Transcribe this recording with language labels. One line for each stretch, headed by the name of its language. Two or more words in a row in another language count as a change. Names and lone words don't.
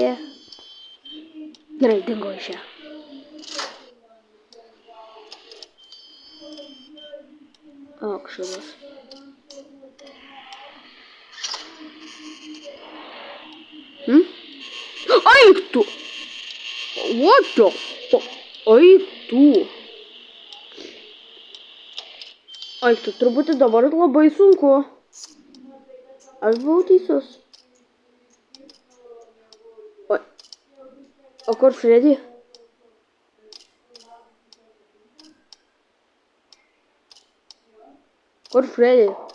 Lithuanian: Gerai, dingo iš čia. Aukšadas. Eik tu!
English: What the fuck?
Lithuanian: Eik tu! Eik tu, truputį dabar labai sunku. Aš buvau teisus. Oi. O kur Freddy? Kur Freddy?